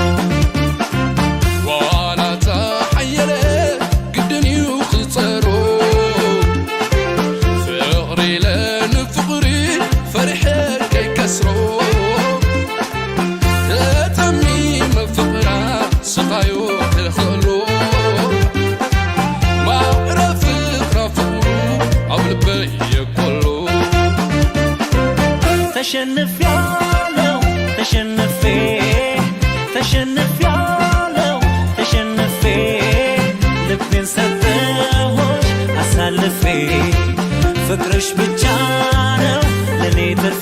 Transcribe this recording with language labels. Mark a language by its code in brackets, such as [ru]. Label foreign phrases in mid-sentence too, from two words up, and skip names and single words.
[ti] ዋላታ ሓየለ ግድንዩ ክፀሮ ፍቕሪ ለንፍቕሪ ፈሪሐ ከይከስሮ ተጠሚመ ፍቕራ ስቓዮ ክልኽእሎ ማዕረፍ ፍቕራ ፍቕሩ ኣብ ልበይ የኮሎ [am] ተሸንፊያለው ተሸንፌ ተሸንፊያለው ተሸንፌ ልቤን ሰጠሁሽ አሳልፌ ፍቅርሽ ብቻ ነው ለኔ ትርፌ